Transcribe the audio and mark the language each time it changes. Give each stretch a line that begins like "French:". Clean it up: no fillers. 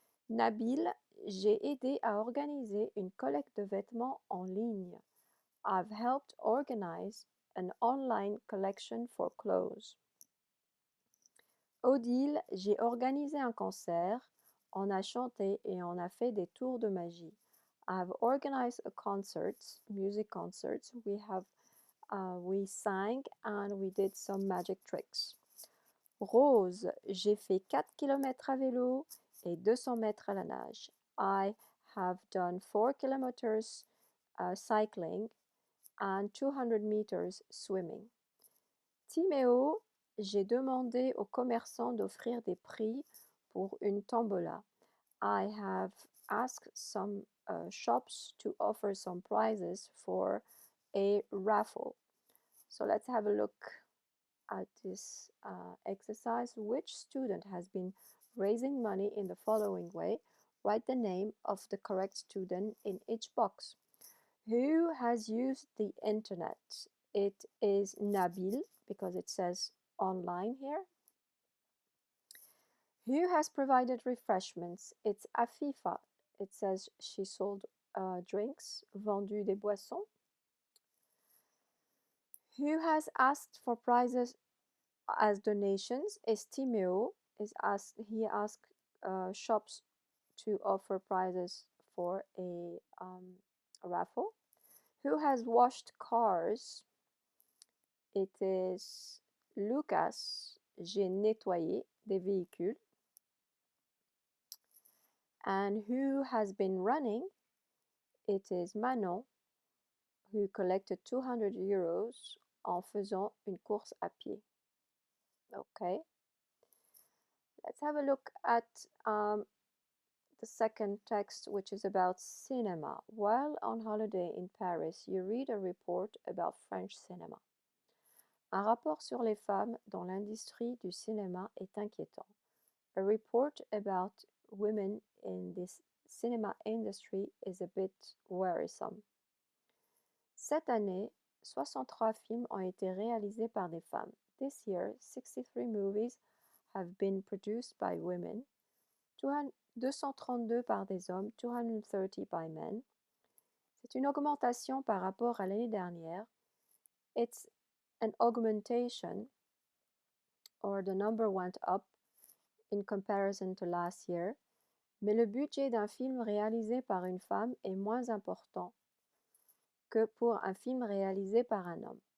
French: Nabil, j'ai aidé à organiser une collecte de vêtements en ligne.
English: I've helped organize an online collection for clothes.
French: Odile, j'ai organisé un concert, on a chanté et on a fait des tours de magie.
English: I've organized a concert, music concerts. We sang and we did some magic tricks.
French: Rose, j'ai fait 4 km à vélo et 200 mètres à la nage.
English: I have done 4 kilometers cycling and 200 meters swimming.
French: Timéo, j'ai demandé aux commerçants d'offrir des prix pour une tombola.
English: I have asked some shops to offer some prizes for a raffle. So let's have a look at this exercise. Which student has been raising money in the following way? Write the name of the correct student in each box. Who has used the internet? It is Nabil, because it says online here. Who has provided refreshments? It's Afifa. It says she sold drinks,
French: vendu des boissons.
English: Who has asked for prizes as donations? Is Timeo. He asked shops to offer prizes for a raffle. Who has washed cars? It is Lucas.
French: J'ai nettoyé des véhicules.
English: And who has been running? It is Manon, who collected 200 euros
French: en faisant une course à pied.
English: Okay. Let's have a look at the second text, which is about cinema. While on holiday in Paris, you read a report about French cinema.
French: Un rapport sur les femmes dans l'industrie du cinéma est inquiétant.
English: A report about women in this cinema industry is a bit worrisome.
French: Cette année, 63 films ont été réalisés par des femmes.
English: This year, 63 movies have been produced by women,
French: 232 par des hommes,
English: 230 by men.
French: C'est une augmentation par rapport à l'année dernière.
English: It's an augmentation, or the number went up in comparison to last year.
French: Mais le budget d'un film réalisé par une femme est moins important que pour un film réalisé par un homme.